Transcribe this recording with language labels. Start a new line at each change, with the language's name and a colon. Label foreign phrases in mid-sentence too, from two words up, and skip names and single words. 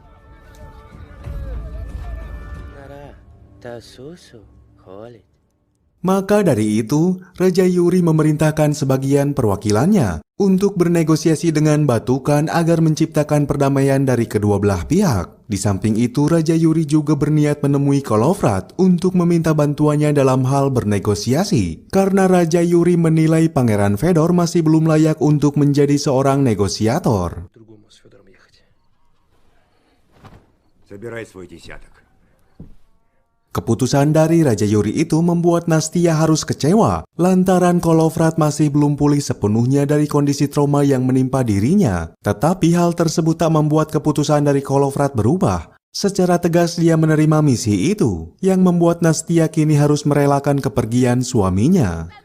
Indonesian: Maka dari itu, Raja Yuri memerintahkan sebagian perwakilannya untuk bernegosiasi dengan Batukan agar menciptakan perdamaian dari kedua belah pihak. Di samping itu, Raja Yuri juga berniat menemui Kolovrat untuk meminta bantuannya dalam hal bernegosiasi. Karena Raja Yuri menilai Pangeran Fedor masih belum layak untuk menjadi seorang negosiator.
Russian: Собирай свой десяток.
Indonesian: Keputusan dari Raja Yuri itu membuat Nastia harus kecewa lantaran Kolovrat masih belum pulih sepenuhnya dari kondisi trauma yang menimpa dirinya. Tetapi hal tersebut tak membuat keputusan dari Kolovrat berubah. Secara tegas dia menerima misi itu, yang membuat Nastia kini harus merelakan kepergian suaminya.